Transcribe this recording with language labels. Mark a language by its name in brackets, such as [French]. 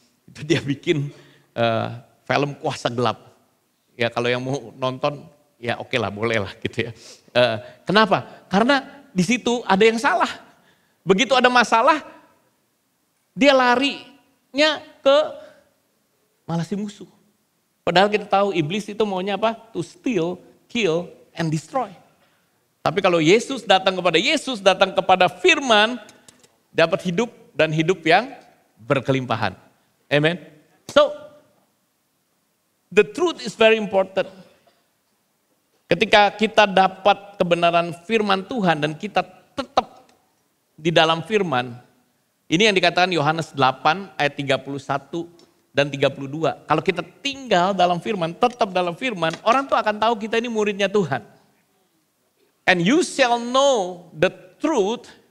[Indonesian] Itu dia bikin film Kuasa Gelap. Ya kalau yang mau nonton, ya oke lah, boleh lah gitu ya. Kenapa? Karena di situ ada yang salah. Begitu ada masalah, dia larinya ke malah si musuh. Padahal kita tahu iblis itu maunya apa? [English] To steal, kill, and destroy. [Indonesian] Tapi kalau Yesus datang kepada firman, dapat hidup dan hidup yang berkelimpahan. Amen. [English] So, the truth is very important. [Indonesian] Ketika kita dapat kebenaran firman Tuhan dan kita tetap di dalam firman, ini yang dikatakan Yohanes 8 ayat 31 dan 32. Kalau kita tinggal dalam firman, tetap dalam firman, orang tuh akan tahu kita ini muridnya Tuhan. [English] And you shall know the truth.